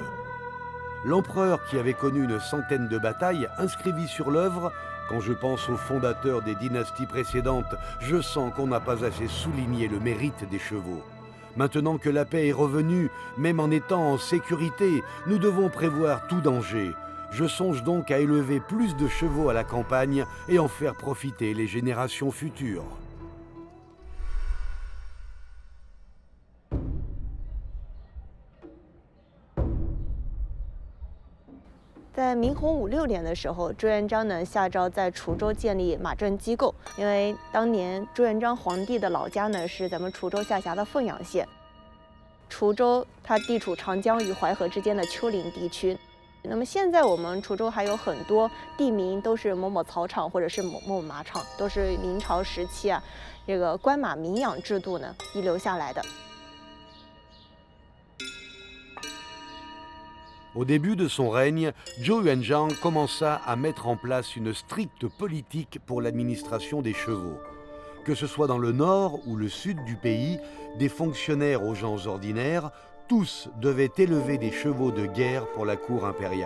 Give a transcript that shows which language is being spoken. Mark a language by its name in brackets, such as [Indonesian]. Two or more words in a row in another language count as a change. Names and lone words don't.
[French] L'empereur, qui avait connu une centaine de batailles, inscrivit sur l'œuvre « Quand je pense aux fondateurs des dynasties précédentes, je sens qu'on n'a pas assez souligné le mérite des chevaux. Maintenant que la paix est revenue, même en étant en sécurité, nous devons prévoir tout danger. Je songe donc à élever plus de chevaux à la campagne et en faire profiter les générations futures. » [Chinese] 在明洪武6年的时候，朱元璋呢下诏在滁州建立马政机构，因为当年朱元璋皇帝的老家呢是咱们滁州下辖的凤阳县。滁州它地处长江与淮河之间的丘陵地区，那么现在我们滁州还有很多地名都是某某草场或者是某某马场，都是明朝时期啊这个官马民养制度呢遗留下来的。 [French] Au début de son règne, Zhou Yuanzhang commença à mettre en place une stricte politique pour l'administration des chevaux. Que ce soit dans le nord ou le sud du pays, des fonctionnaires aux gens ordinaires, tous devaient élever des chevaux de guerre pour la cour impériale.